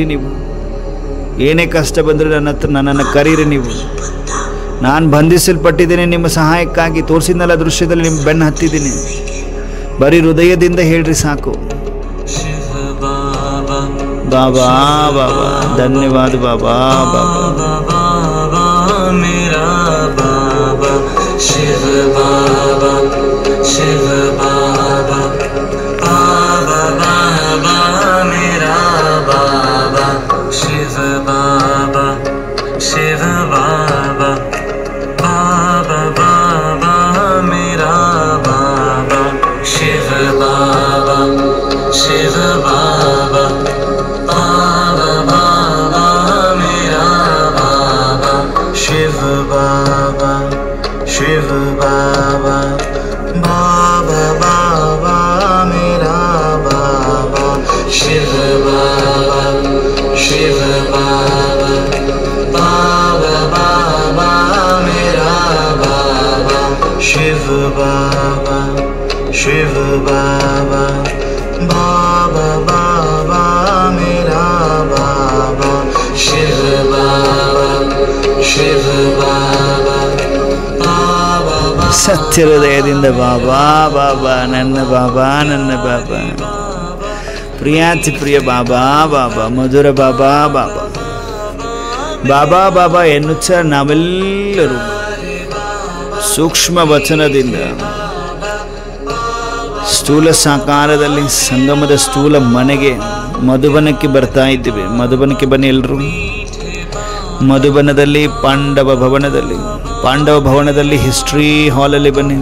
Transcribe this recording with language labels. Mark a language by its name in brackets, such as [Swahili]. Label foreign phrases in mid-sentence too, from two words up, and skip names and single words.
[Kannada] ನೀವು ಏನೇ ಕಷ್ಟ ಬಂದರೆ ನನ್ನ ಹತ್ರ ನನ್ನನ್ನು ಕರೀರಿ. ನೀವು ನಾನು ಬಂಧಿಸಲ್ಪಟ್ಟಿದ್ದೀನಿ ನಿಮ್ಮ ಸಹಾಯಕ್ಕಾಗಿ. ತೋರಿಸಿದ್ನಲ್ಲ ದೃಶ್ಯದಲ್ಲಿ ನಿಮ್ಮ ಬೆನ್ನು ಹತ್ತಿದ್ದೀನಿ. ಬರೀ ಹೃದಯದಿಂದ ಹೇಳ್ರಿ ಸಾಕು. ಬಾಬಾ ಬಾಬಾ ಧನ್ಯವಾದ ಬಾಬಾ [Hindi] बाबा मेरा बाबा शिव बाबा शिव बाबा बाबा बाबा मेरा बाबा शिव बाबा शिव बाबा बाबा बाबा मेरा बाबा शिव बाबा शिव बाबा शिव बाबा, शिव बाबा, बाबा बाबा, मेरा बाबा, शिव बाबा, शिव बाबा, बाबा बाबा, मेरा बाबा, शिव बाबा, शिव बाबा, बाबा बाबा, मेरा बाबा, शिव बाबा. [Kannada] ಸತ್ಯ ಹೃದಯದಿಂದ ಬಾಬಾ ಬಾಬಾ ನನ್ನ ಬಾಬಾ ನನ್ನ ಬಾಬಾ ಪ್ರಿಯಾತಿ ಪ್ರಿಯ ಬಾಬಾ ಬಾಬಾ ಮಧುರ ಬಾಬಾ ಬಾಬಾ ಬಾಬಾ ಬಾಬಾ ಎನ್ನುತ್ತ ನಾವೆಲ್ಲರೂ ಸೂಕ್ಷ್ಮ ವಚನದಿಂದ ಸ್ಥೂಲ ಸಾಕಾರದಲ್ಲಿ ಸಂಗಮದ ಸ್ಥೂಲ ಮನೆಗೆ ಮಧುಬನಕ್ಕೆ ಬರ್ತಾ ಇದ್ದೀವಿ. ಮಧುಬನಕ್ಕೆ ಬನ್ನಿ ಎಲ್ಲರೂ. ಮಧುಬನದಲ್ಲಿ ಪಾಂಡವ ಭವನದಲ್ಲಿ ಹಿಸ್ಟ್ರಿ ಹಾಲಲ್ಲಿ ಬನ್ನಿ.